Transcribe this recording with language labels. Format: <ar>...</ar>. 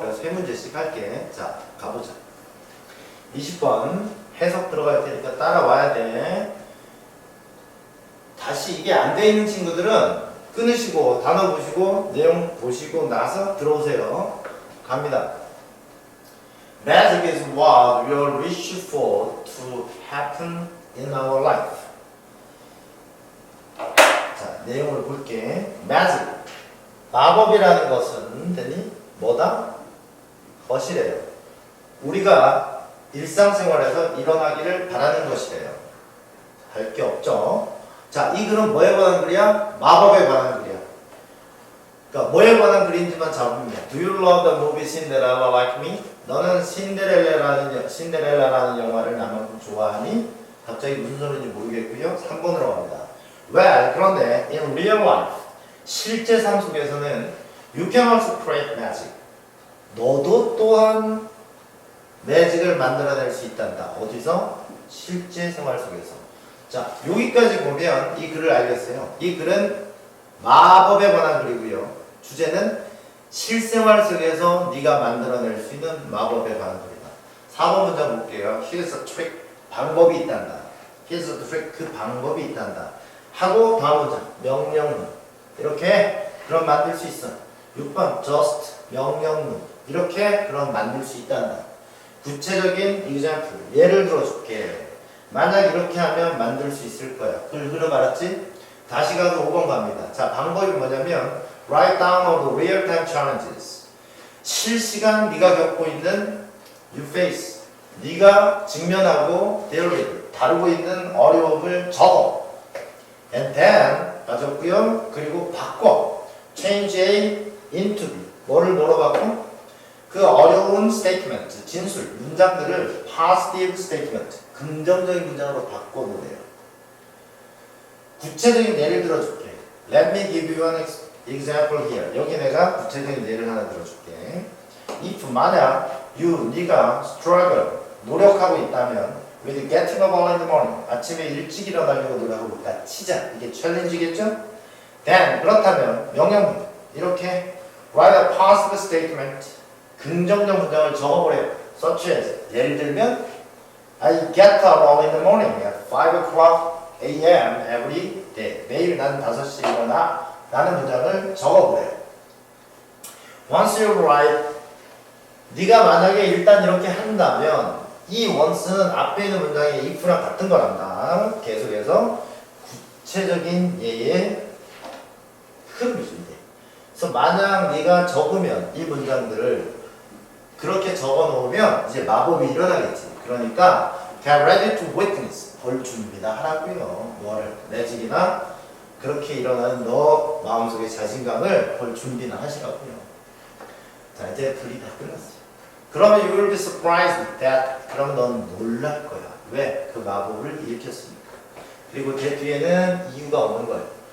<ko>그래서 세 문제씩 할게. 자, 가보자. 20번 해석 들어갈 테니까 따라와야 돼. 다시 이게 안 돼 있는 친구들은 끊으시고 단어 보시고 내용 보시고 나서 들어오세요. 갑니다.</ko> <en>Magic is what we all wish for to happen in our life.</en> <ko>자, 내용을 볼게. Magic. 마법이라는 것은 되니 뭐다? 것이래요. 우리가 일상생활에서 일어나기를 바라는 것이래요. 할 게 없죠. 자, 이 글은 뭐에 관한 글이야? 마법에 관한 글이야. 그러니까 뭐에 관한 글인지만 잡으면</ko> <en>Do you love the movie Cinderella like me?</en> <ko>너는 신데렐라라는 영화를 나만큼 좋아하니? 갑자기 무슨 소리인지 모르겠고요. 3번으로 갑니다.</ko> <en>Well,</en> <ko>그런데</ko> <en>in real life,</en> <ko>실제 삶 속에서는</ko> <en>you can also create magic.</en> <ko>너도 또한 매직을 만들어낼 수 있단다. 어디서? 실제 생활 속에서. 자, 여기까지 보면 이 글을 알겠어요. 이 글은 마법에 관한 글이고요. 주제는 실생활 속에서 네가 만들어낼 수 있는 마법에 관한 글이다. 4번 문장 볼게요.</ko> <en>Here's a trick.</en> <ko>방법이 있단다.</ko> <en>Here's a trick.</en> <ko>그 방법이 있단다. 하고 다음 문장. 명령문. 이렇게 그럼 만들 수 있어. 6번 just. 명령문. 이렇게 그럼 만들 수 있단다. 구체적인 example. 예를 들어줄게. 만약 이렇게 하면 만들 수 있을 거야. 글 흐름 알았지? 다시 가서 5번 갑니다. 자, 방법이 뭐냐면</ko> <en>Write down all the real-time challenges.</en> <ko>실시간 네가 겪고 있는</ko> <en>you face.</en> <ko>네가 직면하고</ko> <en>deal with,</en> <ko>다루고 있는 어려움을 적어.</ko> <en>And then</en> <ko>가졌고요. 그리고 바꿔.</ko> <en>Change A into B.</en> <ko>뭐를 뭐로 바꿔? 그 어려운 statement, 진술, 문장들을 positive statement, 긍정적인 문장으로 바꿔보래요. 구체적인 예를 들어줄게.</ko> <en>Let me give you an example here.</en> <ko>여기 내가 구체적인 예를 하나 들어줄게. If 만약 네가 struggle, 노력하고 있다면</ko> <en>with getting up early in the morning,</en> <ko>아침에 일찍 일어나려고 노력하고 있다. 치자. 이게 챌린지겠죠? Then 그렇다면 명령문 이렇게</ko> <en>write a positive statement,</en> <ko>긍정적 문장을 적어보래요.</ko> <en>Such as</en> <ko>예를 들면</ko> <en>I get up early in the morning at 5 o'clock a.m. every day.</en> <ko>매일 난 5시에 일어나 라는 문장을 적어보래요.</ko> <en>Once you write,</en> <ko>네가 만약에 일단 이렇게 한다면 이 once는 앞에 있는 문장의 if랑 같은 거란다. 계속해서 구체적인 예의 흐름이지. 그래서 만약 네가 적으면 이 문장들을 그렇게 적어 놓으면 이제 마법이 일어나겠지.</ko> <en>그러니까 get ready to witness.</en> <ko>볼 준비나 하라고요. 뭐를 매직이나 그렇게 일어나는 너 마음속의 자신감을 볼 준비나 하시라고요. 자, 이제 글이 다 끝났어요.</ko> <en>그러면 you will be surprised that.</en> <ko>그러면 넌 놀랄 거야. 왜? 그 마법을 일으켰으니까. 그리고 그 뒤에는 이유가 없는 거예요.</ko>